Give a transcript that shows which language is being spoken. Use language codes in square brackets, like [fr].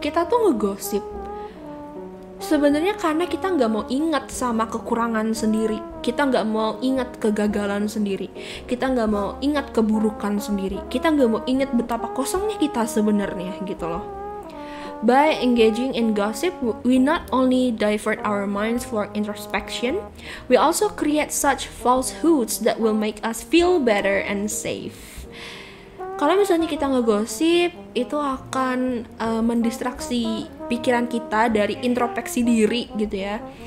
[id] Kita tuh ngegosip sebenarnya karena kita nggak mau ingat sama kekurangan sendiri, kita nggak mau ingat kegagalan sendiri, kita nggak mau ingat keburukan sendiri, kita nggak mau ingat betapa kosongnya kita sebenarnya gitu loh. [en] By engaging in gossip, we not only divert our minds for introspection, we also create such falsehoods that will make us feel better and safe. [id] Kalau misalnya kita ngegosip, itu akan mendistraksi pikiran kita dari introspeksi diri gitu ya.